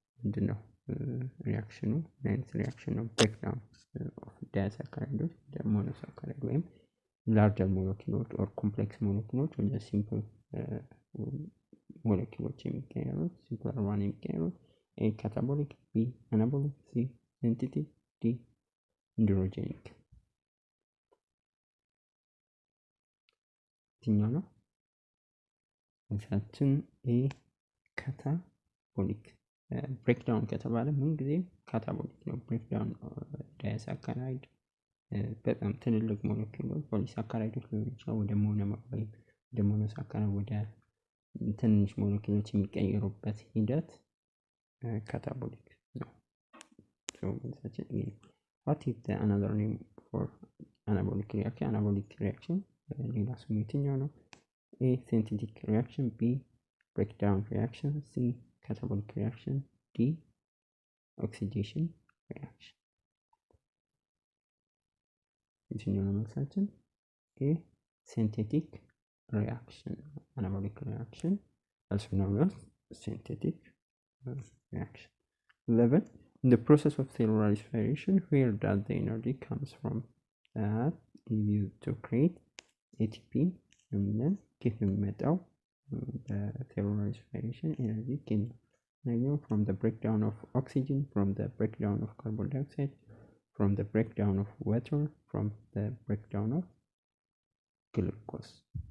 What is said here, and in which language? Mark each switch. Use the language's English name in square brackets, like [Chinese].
[Amharic] ምንድነው ሪአክሽኑ? ናይንት ሪአክሽን ነው [English] breakdown of disaccharide [Amharic] ወደ monosaccharide ወይም [English] larger molecules or complex molecules [Amharic] ወደ simple molecules የሚቀየሩት [English] simpler one [Amharic] የሚቀየሩት [English] A catabolic፣ B anabolic፣ C synthetic፣ D androgenic። [Amharic] የትኛው ነው መልሳችን? A ካታቦሊክ። ብሬክዳውን ከተባለ ምን ጊዜ ካታቦሊክ ነው። ብሬክዳውን ዳይሳካራይድ በጣም ትልልቅ ሞለኪውሎች ፖሊሳካራይዶች ሊሆኑ ይችላል ወደ ሞኖመር ወይም ወደ ሞኖሳካራይድ ወደ ትንሽ ሞለኪውሎች የሚቀየሩበት ሂደት ካታቦሊክ ነው። so መልሳችን A። [English] what is the another name for anabolic reaction? [Amharic] anabolic reaction ሌላ ስሙ የትኛው ነው? [English] A synthetic reaction፣ B breakdown reaction፣ C catabolic reaction፣ D oxidation reaction። [Amharic] የትኛው ነው መልሳችን? [English] A synthetic reaction anabolic reaction also known as synthetic reaction። 11, in the process of cellular respiration, where does the energy comes from? that is used to create ATP [Amharic] የሚለን ከየት ነው የሚመጣው? በሴሉላር ሬስፒሬሽን ኤነርጂ [English] from the breakdown of oxygen, from the breakdown of carbon dioxide, from the breakdown of water, from the breakdown of glucose.